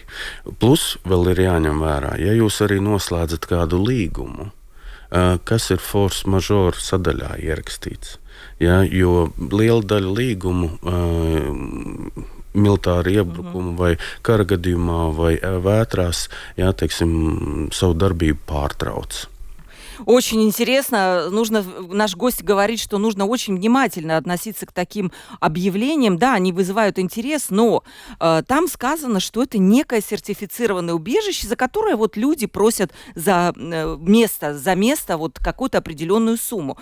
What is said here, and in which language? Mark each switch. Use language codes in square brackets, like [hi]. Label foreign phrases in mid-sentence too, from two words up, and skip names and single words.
[lv] Plus vēl ir jāņem vērā, ja jūs arī noslēdzat kādu līgumu, kas ir [fr] force majeure [lv] sadaļā ierakstīts. Ja, jo liela daļa līgumu militāru iebrukumu vai kara gadījumā vai vētrās, savu darbību pārtrauc. [ru] Очень интересно. Наш гость говорит, что нужно очень внимательно относиться к таким объявлениям. Да, они вызывают интерес, но там сказано, что это некое сертифицированное убежище, за которое люди просят за место какую-то определенную сумму.